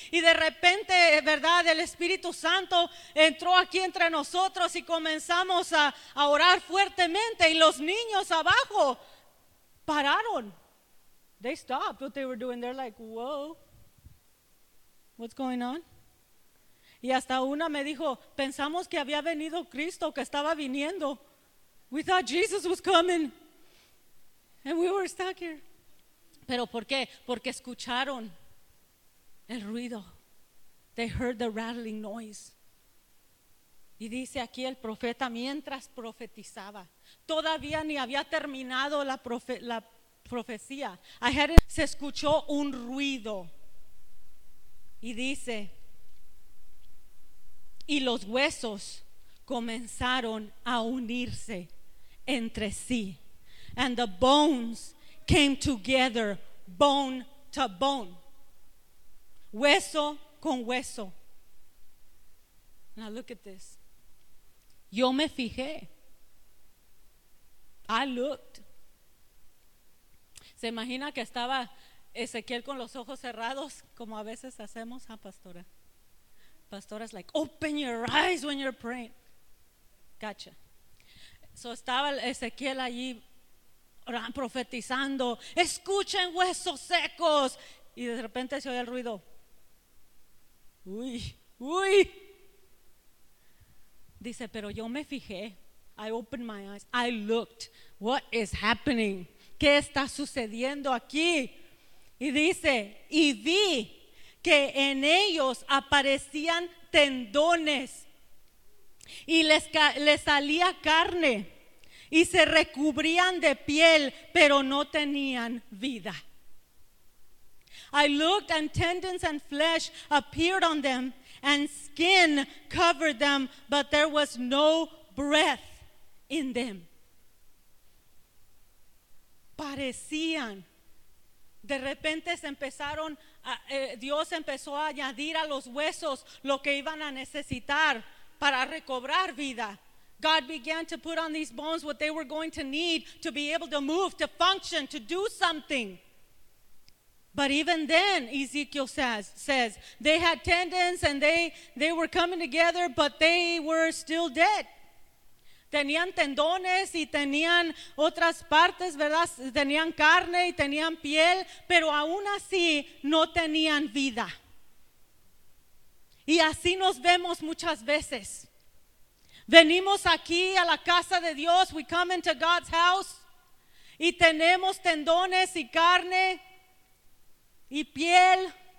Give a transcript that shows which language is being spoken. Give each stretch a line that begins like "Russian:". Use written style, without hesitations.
Spanish: Y de repente, ¿verdad?, el Espíritu Santo entró aquí entre nosotros y comenzamos a orar fuertemente. Y los niños abajo pararon.
English: They stopped what they were doing. They're like, whoa, what's going on?
Spanish: Y hasta una me dijo, pensamos que había venido Cristo, que estaba viniendo.
English: We thought Jesus was coming, and we were stuck here.
Spanish: ¿Pero por qué? Porque escucharon el ruido.
English: They heard the rattling noise.
Spanish: Y dice aquí el profeta, mientras profetizaba, todavía ni había terminado la profecía. Se escuchó un ruido. Y dice, y los huesos comenzaron a unirse entre sí,
English: and the bones came together, bone to bone,
Spanish: hueso con hueso.
English: Now look at this.
Spanish: Yo me fijé.
English: I looked.
Spanish: Se imagina que estaba Ezequiel con los ojos cerrados, como a veces hacemos, ¿eh, pastora?
English: Pastora's like, open your eyes when you're praying. Gotcha.
Spanish: So estaba Ezequiel allí profetizando, escuchen huesos secos, y de repente se oye el ruido. Uy, uy. Dice, pero yo me fijé.
English: I opened my eyes. I looked. What is happening?
Spanish: ¿Qué está sucediendo aquí? Y dice, y vi que en ellos aparecían tendones y les salía carne. Y se recubrían de piel, pero no tenían vida.
English: I looked and tendons and flesh appeared on them, and skin covered them, but there was no breath in them.
Spanish: Parecían. De repente se empezaron, Dios empezó a añadir a los huesos lo que iban a necesitar para recobrar vida.
English: God began to put on these bones what they were going to need to be able to move, to function, to do something. But even then, Ezekiel says they had tendons and they were coming together, but they were still dead.
Spanish: Tenían tendones y tenían otras partes, ¿verdad? Tenían carne y tenían piel, pero aún así no tenían vida. Y así nos vemos muchas veces. Venimos aquí a la casa de Dios,
English: we come into God's house,
Spanish: y tenemos tendones y carne y piel.